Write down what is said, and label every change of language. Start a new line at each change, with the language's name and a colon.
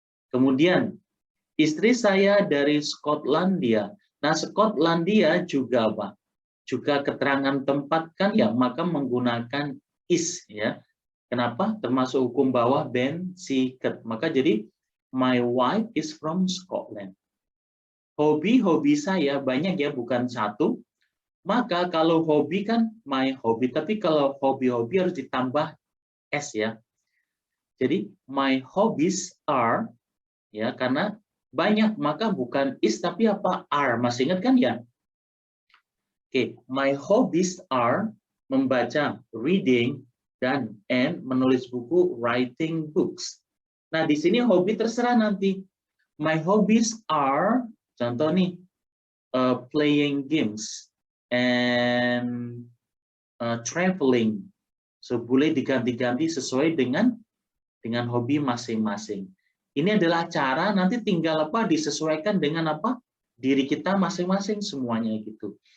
Indonesian: Kemudian istri saya dari Skotlandia. Nah, Skotlandia juga apa? Juga keterangan tempat kan ya, maka menggunakan is ya. Kenapa? Termasuk hukum bawah ben siket.
English: Maka jadi my wife is from Scotland.
Indonesian: Hobi saya banyak ya, bukan satu. Maka kalau hobi kan my hobby, tapi kalau hobi-hobi harus ditambah s ya. Jadi my hobbies are ya, karena banyak maka bukan is tapi apa? Are. Masih ingat kan ya?
English: Oke, my hobbies are membaca, reading, dan menulis buku, writing books.
Indonesian: Nah, di sini hobi terserah nanti.
English: My hobbies are, contoh nih, playing games and traveling.
Indonesian: So, boleh diganti-ganti sesuai dengan hobi masing-masing. Ini adalah cara nanti tinggal apa disesuaikan dengan apa diri kita masing-masing semuanya gitu.